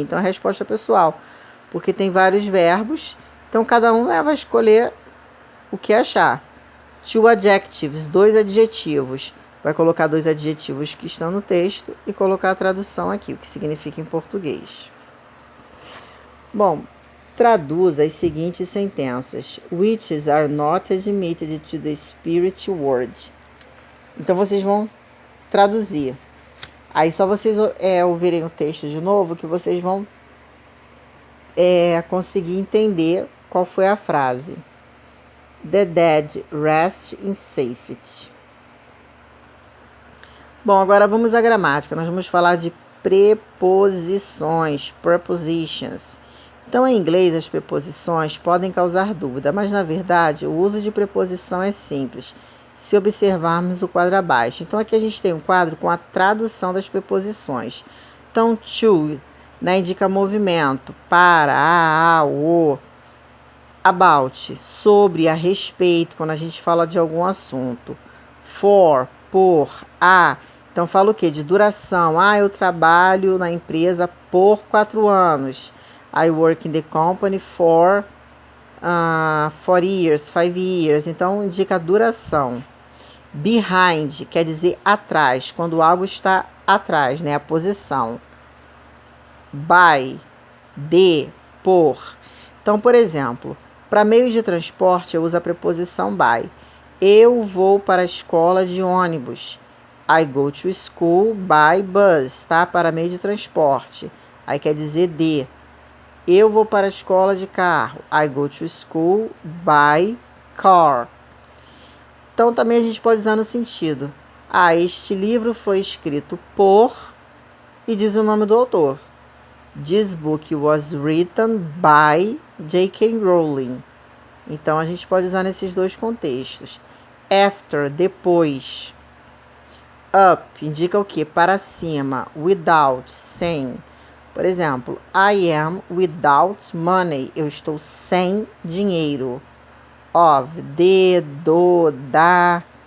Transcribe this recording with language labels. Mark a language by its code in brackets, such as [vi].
[pt] Então, a resposta pessoal, porque tem vários verbos, então cada um vai escolher o que achar. 2 adjectives, 2 adjetivos. Vai colocar 2 adjetivos que estão no texto e colocar a tradução aqui, o que significa em português. Bom, traduza as seguintes sentenças. [en] Witches are not admitted to the spirit world. [pt] Então, vocês vão traduzir. Aí, só vocês ouvirem o texto de novo que vocês vão conseguir entender qual foi a frase. [en] The dead rest in safety. [pt] Bom, agora vamos à gramática. Nós vamos falar de preposições, prepositions. Então, em inglês, as preposições podem causar dúvida, mas, na verdade, o uso de preposição é simples, se observarmos o quadro abaixo. Então, aqui a gente tem um quadro com a tradução das preposições. Então, to, né, indica movimento, para, a, o. About, sobre, a respeito, quando a gente fala de algum assunto. For, por, a. Então, fala o quê? De duração. Eu trabalho na empresa por 4 anos. [en] I work in the company for 4 years, 5 years. [pt] Então, indica a duração. Behind, quer dizer atrás, quando algo está atrás, né? A posição. By, de, por. Então, por exemplo, para meios de transporte, eu uso a preposição by. Eu vou para a escola de ônibus. [en] I go to school by bus, [pt] tá? Para meio de transporte. Aí quer dizer de. Eu vou para a escola de carro. [en] I go to school by car. [pt] Então, também a gente pode usar no sentido. Este livro foi escrito por... E diz o nome do autor. [en] This book was written by J.K. Rowling. [pt] Então, a gente pode usar nesses dois contextos. After, depois. Up, indica o quê? Para cima. Without, sem. Por exemplo, [en] I am without money. [pt] Eu estou sem dinheiro. Of, de, do, da.